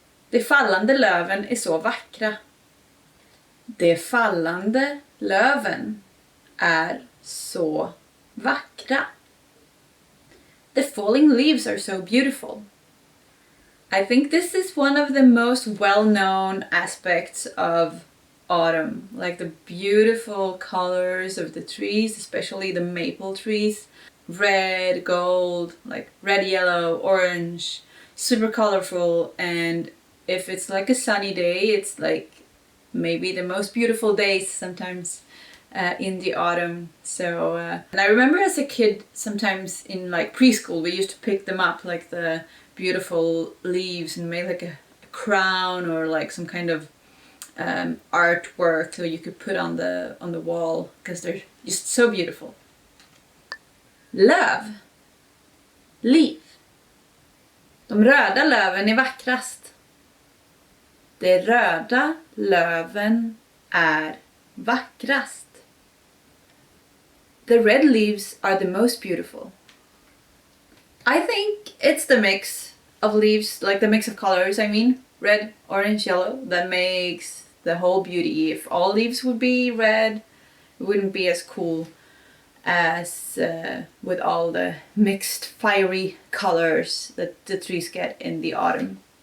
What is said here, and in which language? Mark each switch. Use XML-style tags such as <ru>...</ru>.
<sv>De fallande löven är så vackra. De fallande löven är så vackra.</sv> <en>The falling leaves are so beautiful. I think this is one of the most well-known aspects of autumn, like the beautiful colors of the trees, especially the maple trees. Red, gold, like red, yellow, orange, super colorful. And if it's like a sunny day, it's like maybe the most beautiful days sometimes in the autumn. So and I remember as a kid, sometimes in like preschool, we used to pick them up, like the beautiful leaves, and made like a crown or like some kind of artwork so you could put on the wall, because they're just so beautiful.</en> <sv>Löv. Liv. De röda löven är vackrast. De röda löven är vackrast.</sv> <en>The red leaves are the most beautiful. I think it's the mix of leaves, like the mix of colors, I mean, red, orange, yellow, that makes the whole beauty. If all leaves would be red, it wouldn't be as cool as with all the mixed fiery colors that the trees get in the autumn.</en>